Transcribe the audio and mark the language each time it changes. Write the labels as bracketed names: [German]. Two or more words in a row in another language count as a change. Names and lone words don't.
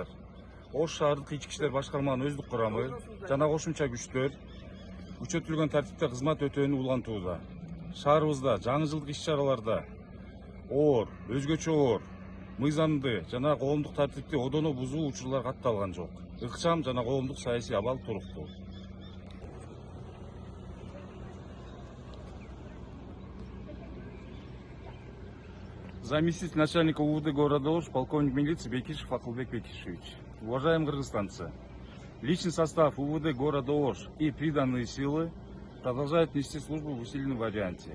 [Kyrgyz] Ош шаардык ички иштер башкарманын өздүк курамы жана кошумча күчтөр күчөтүлгөн тартипте кызмат өтөөнү улантууда. Шаарыбызда жаңы жылдык иш-чараларда оор, өзгөчө оор, мыйзамды жана коомдук тартипти одоно бузуу учурлар катталган жок. Ыкчам жана коомдук саясий абал туруктуу. [Russian] Заместитель начальника УВД города Ош, полковник милиции Бекишев Акылбек Бекишевич. Уважаемые кыргызстанцы, личный состав УВД города Ош и приданные силы продолжают нести службу в усиленном варианте.